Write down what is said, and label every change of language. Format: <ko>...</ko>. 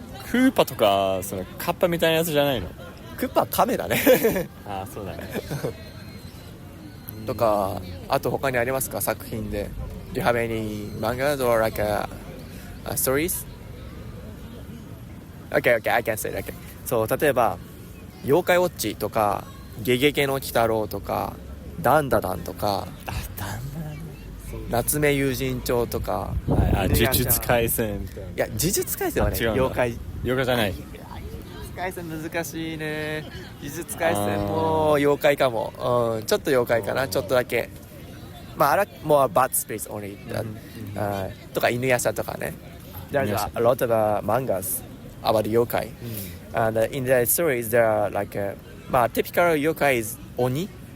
<ja>クーパとかそのカッパみたいなやつじゃないの？クッパはカメだね。そうだね。とか、あと他にありますか作品で？</ja> <en>Do you have any mangas or like stories? Okay, I can say that.</en> <ja>So 例えば妖怪ウォッチとかゲゲゲの鬼太郎とかダンダダンとか夏目友人帳とか、呪術廻戦。いや呪術廻戦はね妖怪じゃない。呪術廻戦難しいね。呪術廻戦も妖怪かも。ちょっと妖怪かな。ちょっとだけ。あれもう</ja> <en>bad space only</en> <ja>とか犬夜叉とかね。</ja> <en>There's a lot of mangas about yokai, and in the stories there are like typical yokai is oni.</en>